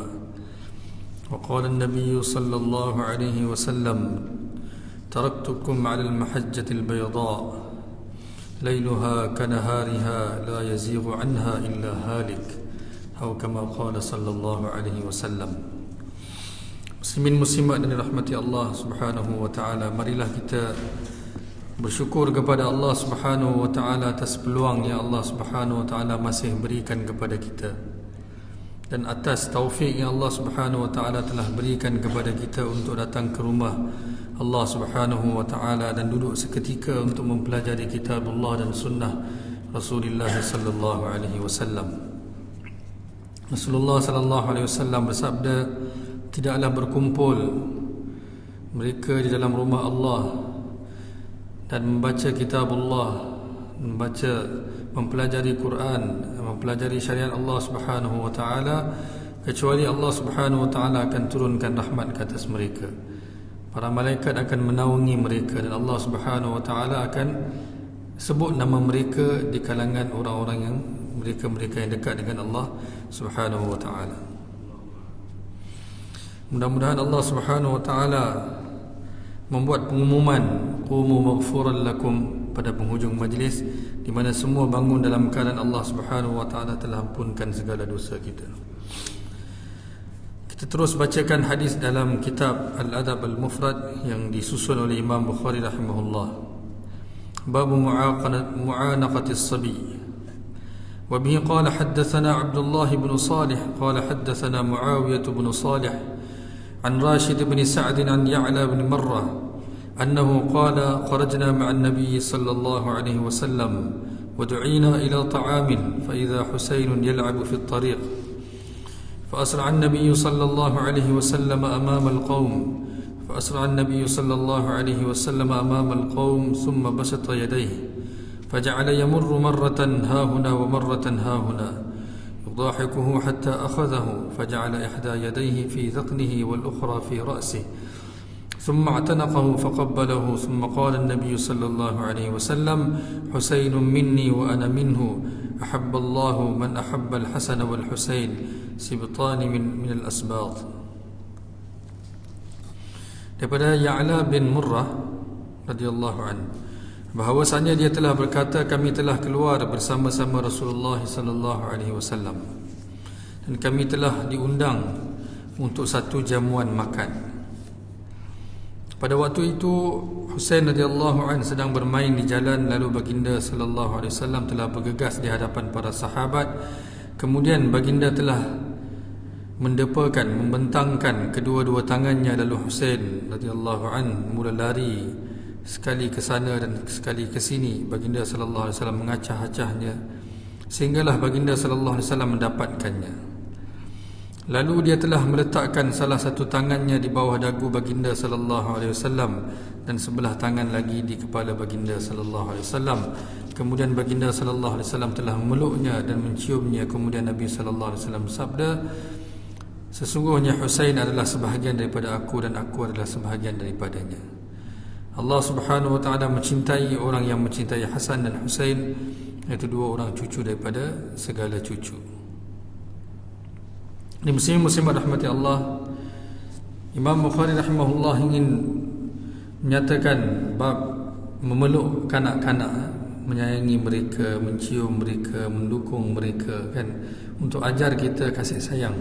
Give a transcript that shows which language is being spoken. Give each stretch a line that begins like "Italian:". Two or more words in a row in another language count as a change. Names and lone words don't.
Arabic: وقال النبي صلى الله عليه وسلم: تركتكم على المحجة البيضاء ليلها كنهارها لا يزيغ عنها إلا هالك، أو كما قال صلى الله عليه وسلم.
Malay: Muslimin muslimat dan dirahmati Allah
Arabic: سبحانه وتعالى,
Malay: marilah kita bersyukur kepada Allah
Arabic: سبحانه وتعالى
Malay: atas peluang yang Allah
Arabic: سبحانه وتعالى
Malay: masih berikan kepada kita, dan atas taufik yang Allah
Arabic: سبحانه وتعالى
Malay: telah berikan kepada kita untuk datang ke rumah Allah
Arabic: سبحانه وتعالى
Malay: dan duduk seketika untuk mempelajari kitab Allah dan sunnah Rasulullah
Arabic: صلى الله عليه وسلم.
Malay: Rasulullah
Arabic: صلى الله عليه وسلم
Malay: bersabda, tidaklah berkumpul mereka di dalam rumah Allah dan membaca kitab Allah, mempelajari Quran, mempelajari syariat Allah
Arabic: سبحانه وتعالى,
Malay: kecuali Allah
Arabic: سبحانه وتعالى
Malay: akan turunkan rahmat ke atas mereka. Para malaikat akan menaungi mereka dan Allah
Arabic: سبحانه وتعالى
Malay: akan sebut nama mereka di kalangan orang-orang yang mereka yang dekat dengan Allah
Arabic: سبحانه وتعالى.
Malay: Mudah-mudahan Allah
Arabic: سبحانه وتعالى
Malay: membuat pengumuman
Arabic: قوموا مغفورا لكم
Malay: pada penghujung majlis, di mana semua bangun dalam keadaan Allah
Arabic: سبحانه وتعالى
Malay: telah ampunkan segala dosa kita. Kita terus bacakan hadis dalam kitab Al-Adab Al-Mufrad yang disusun oleh Imam Bukhari rahimahullah.
Arabic: باب معانقة الصبي. وبه قال حدثنا عبد الله بن صالح قال حدثنا معاوية بن صالح عن راشد بن سعد عن يعلى بن مرة أنه قال خرجنا مع النبي صلى الله عليه وسلم ودعينا إلى طعام فإذا حسين يلعب في الطريق فأسرع النبي صلى الله عليه وسلم أمام القوم ثم بسط يديه فجعل يمر مرة ها هنا ومرة ها هنا يضاحكه حتى أخذه فجعل إحدى يديه في ذقنه والأخرى في رأسه ثم اعتنقه فقبله ثم قال النبي صلى الله عليه وسلم: حسين مني وأنا منه، أحب الله من أحب الحسن والحسين سبطان من الأسباط.
Malay: Daripada Ya'la bin Murrah
Arabic: رضي الله عنه,
Malay: bahawasanya dia telah berkata, kami telah keluar bersama-sama Rasulullah
Arabic: صلى الله عليه وسلم
Malay: dan kami telah diundang untuk satu jamuan makan. Pada waktu itu Husain
Arabic: رضي الله عنه
Malay: sedang bermain di jalan, lalu baginda
Arabic: صلى الله عليه وسلم
Malay: telah bergegas di hadapan para sahabat. Kemudian baginda telah membentangkan kedua-dua tangannya, lalu Husain
Arabic: رضي الله عنه
Malay: mula lari, sekali ke sana dan sekali ke sini. Baginda
Arabic: صلى الله عليه وسلم
Malay: mengacah-acahnya sehinggalah baginda
Arabic: صلى الله عليه وسلم
Malay: mendapatkannya. Lalu dia telah meletakkan salah satu tangannya di bawah dagu baginda
Arabic: صلى الله عليه وسلم
Malay: dan sebelah tangan lagi di kepala baginda
Arabic: صلى الله عليه وسلم.
Malay: Kemudian baginda
Arabic: صلى الله عليه وسلم
Malay: telah memeluknya dan menciumnya. Kemudian Nabi
Arabic: صلى الله عليه وسلم
Malay: bersabda, sesungguhnya Husain adalah sebahagian daripada aku dan aku adalah sebahagian daripadanya. Allah
Arabic: سبحانه وتعالى
Malay: mencintai orang yang mencintai Hasan dan Husain, iaitu dua orang cucu daripada segala cucu. Ini muslimat rahmati Allah, Imam Bukhari rahimahullah ingin menyatakan bab memeluk kanak-kanak, menyayangi mereka, mencium mereka, mendukung mereka, kan, untuk ajar kita kasih sayang.